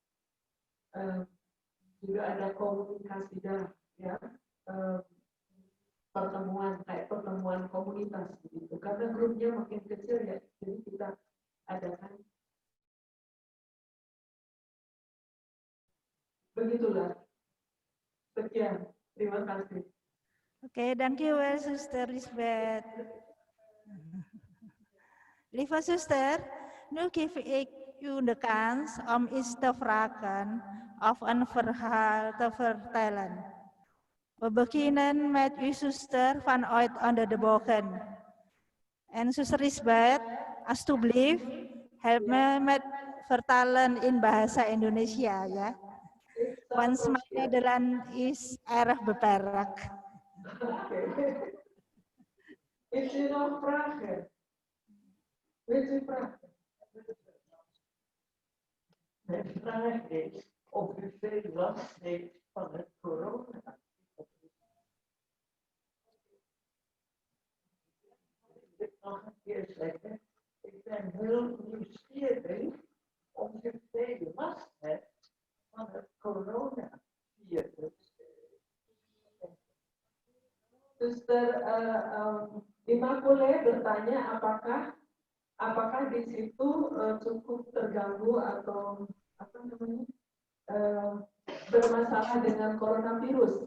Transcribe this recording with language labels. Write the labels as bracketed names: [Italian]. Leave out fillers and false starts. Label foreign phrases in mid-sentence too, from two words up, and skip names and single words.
[Indonesian] Juga ada komunikasi dah ya, pertemuan komunitas gitu. Karena grupnya makin kecil ya, jadi kita adakan. Begitulah. Sekian. Terima kasih. [Dutch] Oké, dankjewel zuster Lisbeth. Lieve zuster, nu geef ik u de kans om iets te vragen of een verhaal te vertellen. We beginnen met uw zuster vanuit onder de bogen. En zuster Lisbeth, alsjeblieft, help me met vertalen in bahasa Indonesia ya. Want mijn Nederland is erg beperkt. Oké. Is er nog vragen? Weet u vragen? Mijn vraag is of u veel last heeft van het corona. Ik wil nog een keer zeggen, ik ben heel nieuwsgierig of u veel last hebt van het coronavirus. [Indonesian] Suster Immaculée bertanya apakah di situ cukup terganggu atau apa namanya bermasalah dengan coronavirus.